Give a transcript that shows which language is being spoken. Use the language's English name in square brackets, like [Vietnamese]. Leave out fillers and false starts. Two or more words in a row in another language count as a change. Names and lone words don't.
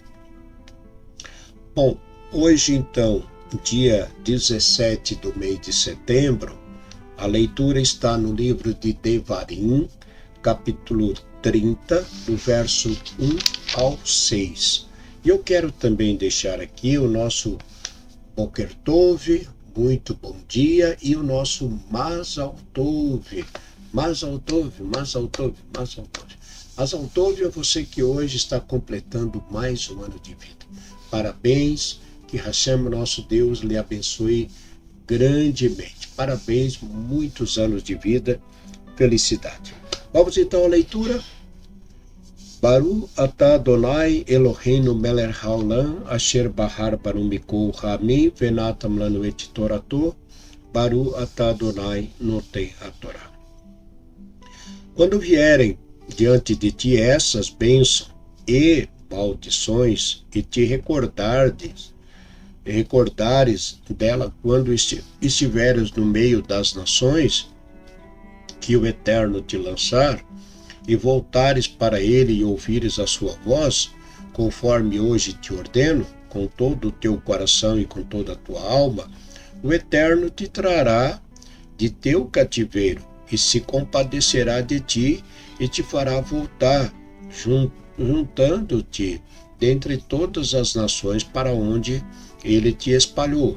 [Portuguese] Bom, hoje então, dia 17 do mês de setembro, a leitura está no livro de Devarim, capítulo 30, do verso 1 ao 6. E eu quero também deixar aqui o nosso [Hebrew] בוקר טוב, [Portuguese] muito bom dia, e o nosso [Hebrew] מזל טוב. מזל טוב, מזל טוב, מזל טוב. מזל טוב [Portuguese] é você que hoje está completando mais um ano de vida. Parabéns, que Hashem, nosso Deus, lhe abençoe grandemente. Parabéns, muitos anos de vida, felicidade. Vamos então à leitura. [Hebrew] ברוך אתה אדוני אלוהינו מלך העולם אשר בחר בנו מכל העמים ונתן לנו את תורתו. ברוך אתה אדוני נותן התורה. [Portuguese] Quando vierem diante de ti essas bênçãos e maldições, e te recordares dela quando estiveres no meio das nações que o Eterno te lançar, e voltares para ele e ouvires a sua voz, conforme hoje te ordeno, com todo o teu coração e com toda a tua alma, o Eterno te trará de teu cativeiro e se compadecerá de ti e te fará voltar, juntando-te dentre todas as nações para onde ele te espalhou.